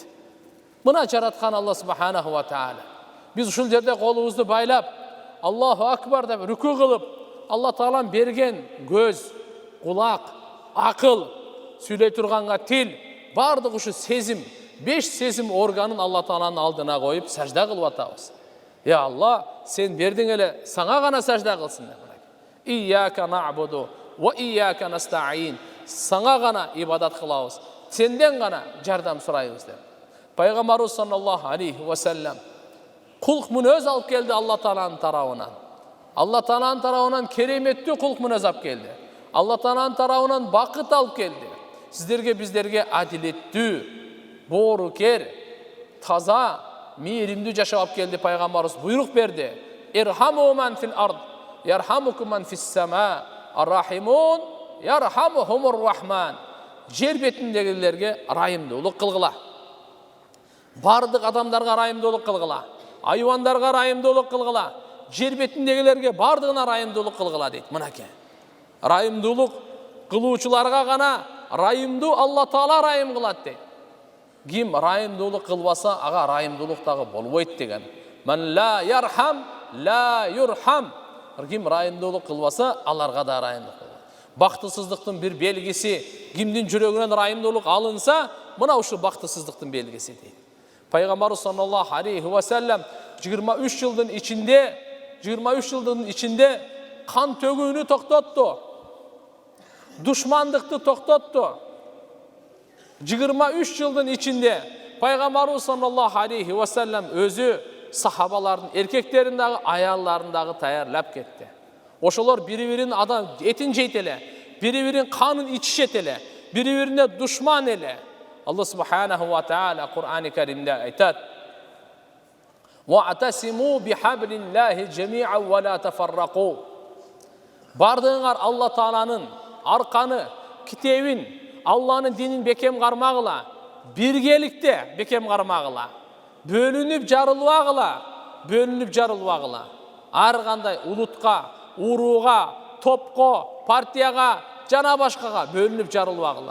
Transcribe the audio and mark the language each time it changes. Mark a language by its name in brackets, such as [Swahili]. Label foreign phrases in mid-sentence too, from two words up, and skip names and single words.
[Kyrgyz] Мына жараткан [Arabic] الله سبحانه وتعالى. [Kyrgyz] Биз ушул жерде колубузду байлап, [Arabic] الله أكبر [Kyrgyz] деп рүкү кылып, Алла Таалам берген көз, кулак, акыл, сүйлөй турганга тил, бардык ушу сезим, 5 сезим органын Алла Тааланын алдына коюп сажда кылып атабыз. Я Алла, сен бердиң эле, саңа гана сажда кылсын деп. [Arabic] إياك نعبد وإياك نستعين. [Kyrgyz] Саңа гана ибадат кылабыз, сенден гана жардам сурайбыз деп. Пайгамбарыбыз [Arabic] صلى الله عليه وسلم [Kyrgyz] кулк мүнөз алып келди Алла Тааланын тарабынан. Алла Тааланын тарабынан кереметтүү кулк мүнөз алып келди. Алла Тааланын тарабынан бакыт алып келди. Сиздерге, биздерге адилеттүү, боорукер, таза, мейримдүү жашап алып келди. Пайгамбарыбыз буйрук берди: [Arabic] "ارحموا من في الأرض يرحمكم من في السماء الراحمون يرحمهم الرحمن." [Kyrgyz] Жер бетиндегилерге райымдуулук кылгыла. Бардык адамдарга райымдуулук кылгыла. Айвандарга райымдуулук кылгыла. Жер бетиндегилерге бардыгына райымдуулук кылгыла дейт. Мынакей. Райымдуулук кылуучуларга гана райымдуу Алла Таала райым кылат дейт. Ким райымдуулук кылбаса, ага райымдуулук дагы болбойт деген. [Arabic] من لا يرحم لا يرحم. [Kyrgyz] Ким райымдуулук кылбаса, аларга да райымдуулук болот. Бактысыздыктын бир белгиси, кимдин жүрөгүнөн райымдуулук алынса, мына ушу бактысыздыктын белгиси дейт. Пайгамбарыбыз [Arabic] صلى الله عليه وسلم [Kyrgyz] 23 жылдын ичинде кан төгүүнү токтотту. Душмандыкты токтотту. 23 жылдын ичинде Пайгамбарыбыз [Arabic] صلى الله عليه وسلم [Kyrgyz] өзү сахабалардын, эркектерин дагы, аялларын дагы таярлап кетти. Ошолор бири-бирин адам этин жейт эле, бири-бирин канын ичишет эле, бири-бирине душман эле. [Arabic] الله سبحانه وتعالى [Kyrgyz] Кур'ан-ы Каримде айтат: [Arabic] "واعتصموا بحبل الله جميعا ولا تفرقوا." [Kyrgyz] Бардыгыңар Алла Тааланын арканы, китебин, Алланын динин бекем кармагыла, биргеликте бекем кармагыла, бөлүнүп жарылбагыла. Ар кандай улутка, урууга, топко, партияга, жана башкага бөлүнүп жарылбагыла.